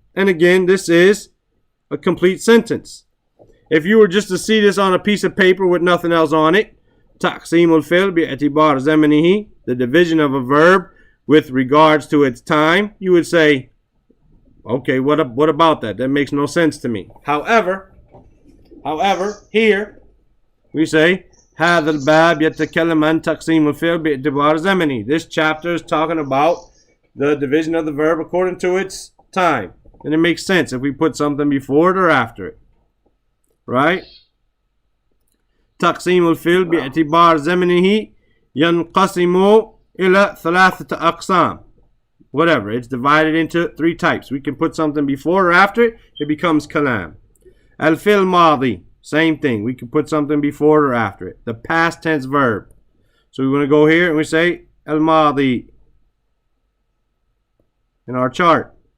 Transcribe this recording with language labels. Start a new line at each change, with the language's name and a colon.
English: And again, this is a complete sentence. If you were just to see this on a piece of paper with nothing else on it,
Arabic: taqseemul fi'l bi'atibar zamanihi,
English: the division of a verb with regards to its time, you would say, okay, what about that? That makes no sense to me. However, here we say
Arabic: هذا الباب يتكلم عن تقسيم الفعل باعتبار زمني.
English: This chapter is talking about the division of the verb according to its time. And it makes sense if we put something before it or after it. Right?
Arabic: تقسيم الفعل باعتبار زمنه ينقسم إلى ثلاثة أقسام.
English: Whatever, it's divided into three types. We can put something before or after it, it becomes kalam. Al-fil madi, same thing. We can put something before or after it. The past tense verb. So we want to go here and we say al-madi in our chart.